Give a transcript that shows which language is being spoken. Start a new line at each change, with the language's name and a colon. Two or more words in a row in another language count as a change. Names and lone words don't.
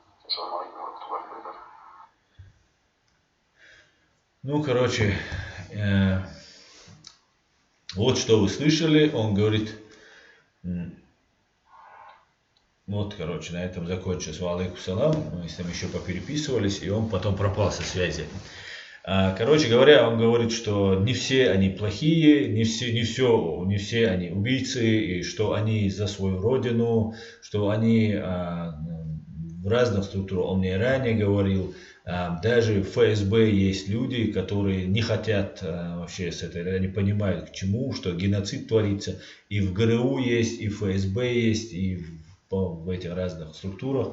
Arabic: السلام عليكم ورحمة الله وبركاته.
Russian: Ну, короче, вот что вы слышали, он говорит, вот, короче, на этом закончилось.
Arabic: وعليكم السلام,
Russian: мы с ним еще попереписывались, и он потом пропал со связи. Короче говоря, он говорит, что не все они плохие, не все они убийцы, и что они за свою родину, что они в разных структурах, он мне ранее говорил, даже в ФСБ есть люди, которые не хотят вообще с этой, они понимают к чему, что геноцид творится, и в ГРУ есть, и в ФСБ есть, и в этих разных структурах.